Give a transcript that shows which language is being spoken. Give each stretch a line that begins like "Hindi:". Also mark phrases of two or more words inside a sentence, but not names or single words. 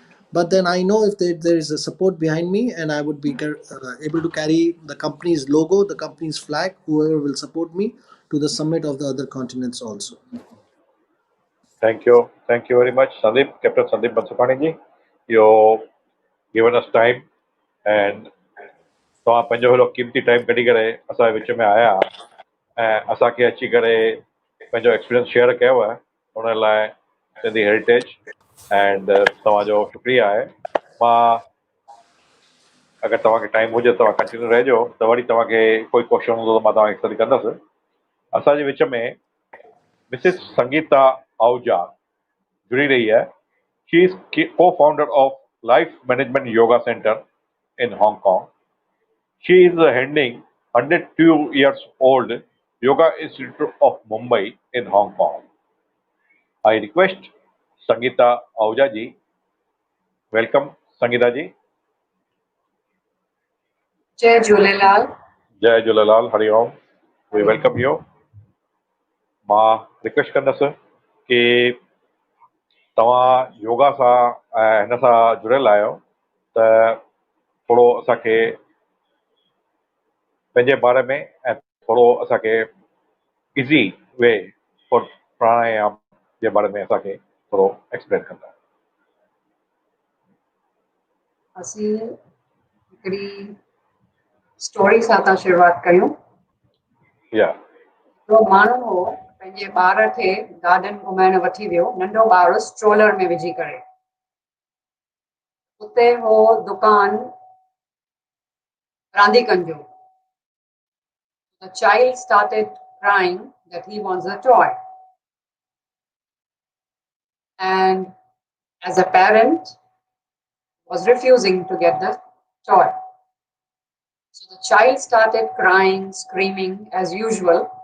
English: But then I know if there is a support behind me, and I would be able to carry the company's logo, the company's flag, whoever will support me, to the summit of the other continents also. Thank you. Thank you very much, Sandeep, Captain Sandeep Bansukani ji. You given us time and
Sindhi: तव्हां पंहिंजो हेॾो क़ीमती टाइम कढी करे असांजे विच में आया ऐं असांखे अची करे पंहिंजो एक्सपीरियंस शेयर कयव उन लाइ सिंधी हेरिटेज एंड तव्हांजो शुक्रिया आहे। मां अगरि तव्हांखे टाइम हुजे तव्हां कंटिन्यू रहिजो त वरी तव्हांखे कोई क्वेश्चन हूंदो त मां तव्हांखे स्टडी कंदुसि। असांजे विच में मिसिस संगीता आहूजा जुड़ी रही है।
English: She is co-founder of Life Management Yoga Center in Hong Kong. She is handling 102 years old Yoga Institute of Mumbai in Hong Kong. I request Sangeeta Ahuja ji. Welcome, Sangeeta ji. Jai Jhulelal. Jai Jhulelal. Hari Om. We welcome you.
Sindhi: मां रिक्वेस्ट कंदुसि कि तव्हां योगा सां ऐं हिन सां जुड़ियल आहियो त थोरो असांखे पंहिंजे बारे में ऐं थोरो असांखे
English: easy way for pranayama
Sindhi: जे बारे में असांखे थोरो एक्सप्लेन कंदा। असीं हिकिड़ी स्टोरी सां था शुरूआत कयूं। या हिकिड़ो माण्हू हो, पंहिंजे ॿार खे गार्डन घुमाइण वठी वियो, नंढो ॿार स्ट्रोलर में विझी करे। उते हो दुकान रांदीकनि जो।
English: The child started crying that he wants a toy. And as a parent, was refusing to get the toy. So the child started crying, screaming as usual.